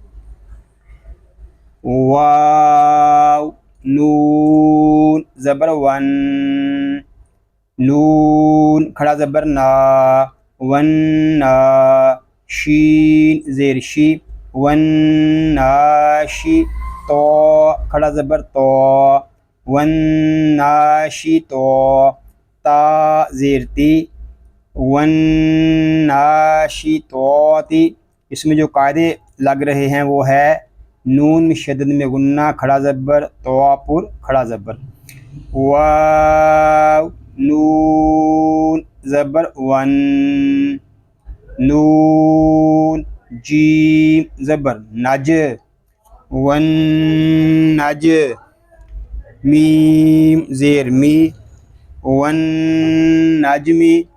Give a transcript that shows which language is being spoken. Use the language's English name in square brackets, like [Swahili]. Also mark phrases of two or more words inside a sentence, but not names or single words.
[Urdu] واو نون زبر ون، نون کھڑا زبر نا، ون نا، شین زیر شی، ون ناشی، تو کھڑا زبر تو، ون ناشی تو، تا زیر تی، ون ناشی توتی۔ اس میں جو قاعدے لگ رہے ہیں وہ ہے نون میں شدد میں غنہ، کھڑا زبر، تو پر کھڑا زبر، واو نون زبر ون، نون جیم زبر نج، ون نج، میم زیر می، ون نجمی۔